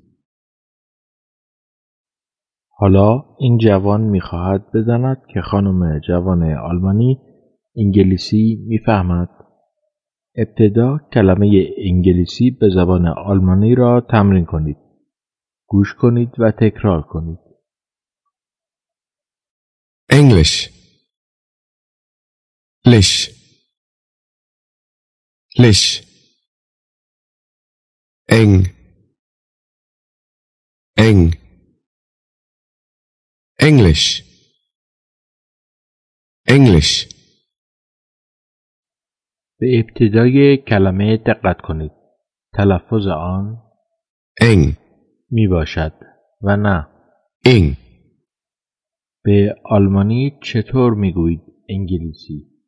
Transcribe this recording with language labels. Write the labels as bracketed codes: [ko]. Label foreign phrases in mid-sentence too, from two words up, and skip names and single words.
[fa] حالا این جوان میخواهد بداند که خانم جوان آلمانی انگلیسی میفهمد. ابتدا کلمه انگلیسی به زبان آلمانی را تمرین کنید. گوش کنید و تکرار کنید. [de] Englisch. Lish. Lish. Eng. Eng. Englisch. Englisch. [fa] به ابتدای کلمه دقت کنید. تلفظ آن Eng. می باشد و نه. Eng. به آلمانی چطور میگویید انگلیسی؟